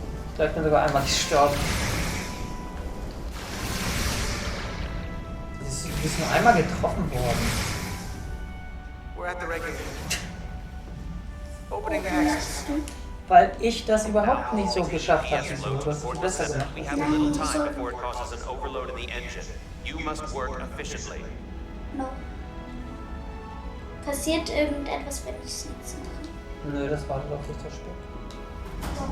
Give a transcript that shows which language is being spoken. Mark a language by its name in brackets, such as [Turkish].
[German] Ich glaube, ich bin sogar einmal gestorben. Du bist nur einmal getroffen worden. [English] We're at the regulator. Opening the access. [German] Weil ich das überhaupt nicht so geschafft habe. Du hast es besser gemacht. [English] We have a little time before it causes an overload in the engine. You must work efficiently. No. [German] Passiert irgendetwas, wenn ich es nicht mache? Nö, das wartet auf dich, das Stück.